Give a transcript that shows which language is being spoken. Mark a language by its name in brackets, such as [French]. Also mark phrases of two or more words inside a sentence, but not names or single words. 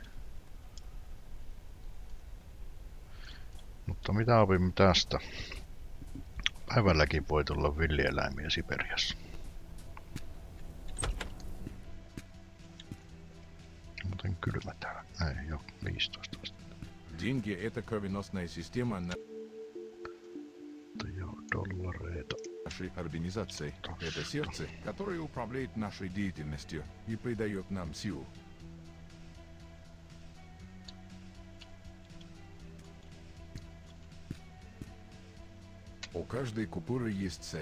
[Finnish] Mutta mitä opimme tästä? Päivälläkin voi tulla villieläimiä Siperiassa. Muuten kylmä täällä. Ei joo, 15 astetta. [Russian] Деньги — это кровеносная система [Finnish] Mutta joo, dollareita. [Russian] нашей организации. Это сердце, которое управляет нашей деятельностью и придает нам силу. У каждой купюры есть цель.